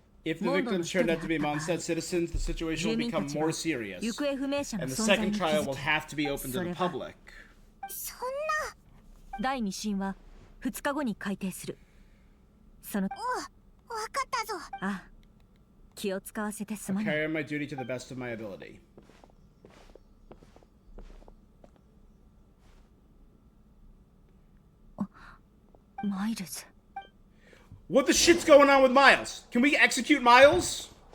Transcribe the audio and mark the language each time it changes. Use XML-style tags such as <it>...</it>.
<en>If the victims turned out to be Mondstadt citizens, the situation will become more serious, and the second trial will have to be open to the public.</en> <ja>そんな。第2審は2日後に開廷する。その。お、わかったぞ。ああ、気を使わせてすま</ja> <en>I'll</en> <ja>ない。</ja> <en>carry on my duty to the best of my ability. Miles. What the shit's going on with Miles? Can we execute Miles?</en>